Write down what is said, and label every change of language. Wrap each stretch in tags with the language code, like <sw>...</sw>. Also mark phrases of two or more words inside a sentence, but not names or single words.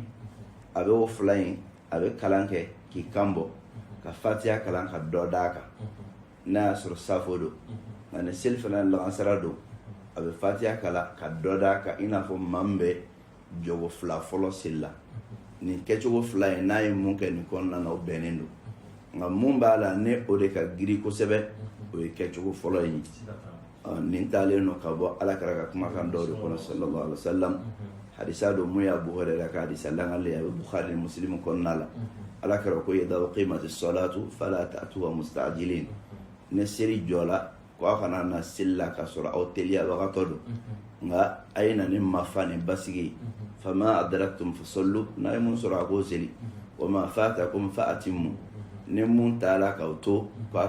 <bm>a bɛ o 2 in a bɛ kalan kɛ k'i kan bɔ ka fatiha kalan ka dɔ d'a kan n'a y'a sɔrɔ safo don nka ni seli fana lagansara don a bɛ fatiha kalan ka dɔ d'a kan i n'a fɔ maa min bɛ jɔgo 2 fɔlɔ seli la nin kɛcogo 2 ye n'a ye mun kɛ nin kɔnɔna na o bɛnnen don nka mun b'a la ne o de ka giri kosɛbɛ o ye kɛcogo fɔlɔ ye nin taalen no ka bɔ ala kɛra ka kumakan dɔw de kɔnɔ</bm> <ar>صلى الله عليه وسلم</ar> <bm>hadisa don mun ye Abu Hurairah ka hadisa langale a bɛ Bukhari ni Muslim kɔnɔna la ala kɛra ko</bm> <ar>إذا أقيمت الصلاة فلا تأتوها مستعجلين</ar> <bm>ne seli jɔla ko a kana na seli la ka sɔrɔ aw teliyabagatɔ don nka a ye na ni mafa ni basigi</bm> <ar>فما أدركتم فصلوا</ar> <bm>n'a ye mun sɔrɔ a k'o seli</bm> <ar>وما فاتكم فأتموا</ar> <bm>ni mun taara k'aw to k'a</bm>